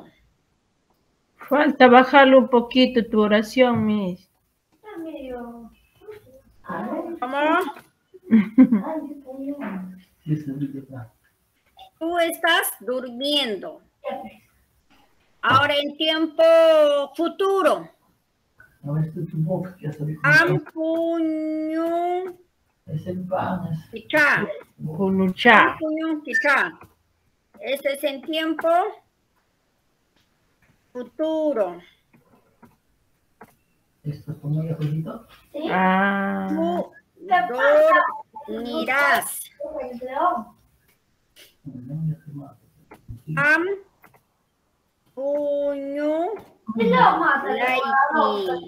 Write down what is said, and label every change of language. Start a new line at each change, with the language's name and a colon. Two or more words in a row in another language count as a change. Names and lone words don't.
Spanish: Falta bajarle un poquito tu oración, Miss. Está medio. ¿Cómo? Tú estás durmiendo. Ahora en tiempo futuro.
Quechua: Am, puño, quichá. Punuchá. Puño, quichá.
Spanish: Este es en tiempo futuro. Ah. Tú dormirás.
Quechua: Am, puño, laiki.